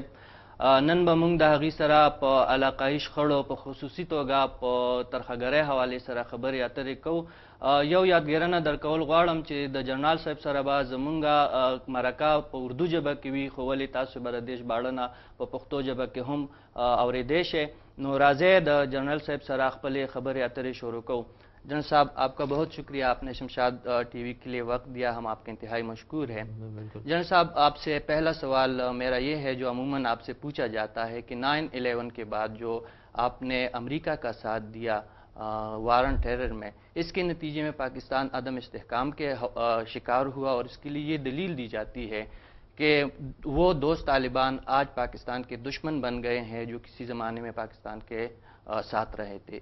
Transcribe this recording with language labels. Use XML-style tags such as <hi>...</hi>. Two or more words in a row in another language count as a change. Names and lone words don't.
<ps>نن به موږ د هغې سره په علاقایي شخړو په خصوصي توګه په ترخهګرۍ حوالې سره خبرې اترې کوو. یو یادګیرنه درکول غواړم چې د جنرال صاحب سره به زموږ مرکه په اردو ژبه کې وي، خو ولې تاسو به د دې ژباړنه په پښتو ژبه کې هم اورېدی شئ. نو راځئ د جنرال صاحب سره خپلې خبرې اترې شروع کوو.</ps> <ur>جنرل صاحب، آپ کا بہت شکریہ، آپ نے شمشاد ٹی وی کے لیے وقت دیا، ہم آپ کے انتہائی مشکور ہیں. جنرل صاحب، آپ سے پہلا سوال میرا یہ ہے جو عموماً آپ سے پوچھا جاتا ہے کہ 9/11 کے بعد جو آپ نے امریکہ کا ساتھ دیا</ur> <en>war on terror</en> <ur>میں، اس کے نتیجے میں پاکستان عدم استحکام کے شکار ہوا، اور اس کے لیے یہ دلیل دی جاتی ہے کہ وہ دوست طالبان آج پاکستان کے دشمن بن گئے ہیں جو کسی زمانے میں پاکستان کے ساتھ رہے تھے.</ur>